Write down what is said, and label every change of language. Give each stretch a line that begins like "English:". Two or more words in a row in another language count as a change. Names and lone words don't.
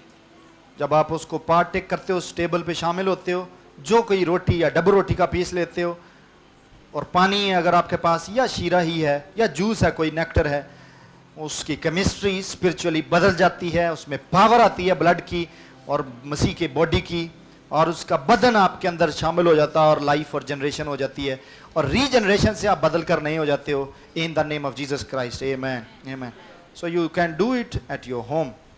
Hindi: जब आप उसको पार्टेक करते हो, उस टेबल पे शामिल होते हो, जो कोई रोटी या डबल रोटी का पीस लेते हो और पानी है अगर आपके पास, या शीरा ही है या जूस है, कोई नेक्टर है, उसकी
English: chemistry spiritually
Hindi: बदल जाती है, उसमें पावर आती है ब्लड की और मसीह के बॉडी की, और उसका बदन आपके अंदर शामिल हो जाता है और लाइफ और जनरेशन हो जाती है, और रीजनरेशन से आप बदल कर नहीं हो जाते हो।
English: In the name of Jesus Christ, Amen amen. So you can do it at your home.